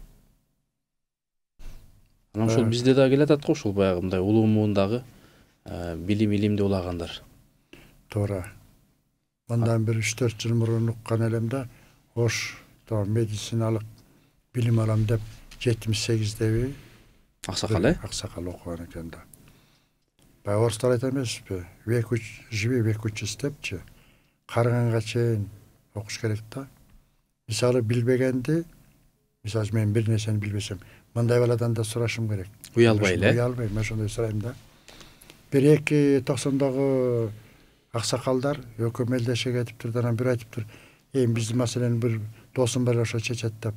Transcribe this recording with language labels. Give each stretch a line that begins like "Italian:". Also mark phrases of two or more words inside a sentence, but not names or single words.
Kyrgyz: Анан ошол бизде да келатат го, ошол баягы мындай улуу муундагы билим, илимди улагандар. Туура. Мындан бир 3-4 жыл мурун уккан элем да, Ош медициналык билим алам деп 78-деби Аксакал, Аксакал окуган экен да. Баягы орустар айта эмеспи,
Russian: век живи, век учись депчи.
Kyrgyz: Карыганга чейин окуш керек да. Мисалы билбегенди, мисалы мен бир нерсени билбесем, мындай баладан да сурашым керек. Уялбай эле. Уялбай, мен ошондой сурайм да. 1-2-90-дагы аксакалдар экөө мелдеше кетиптир, анан бир айтыптыр, биздин маселени бир досум бар ошо чечет деп.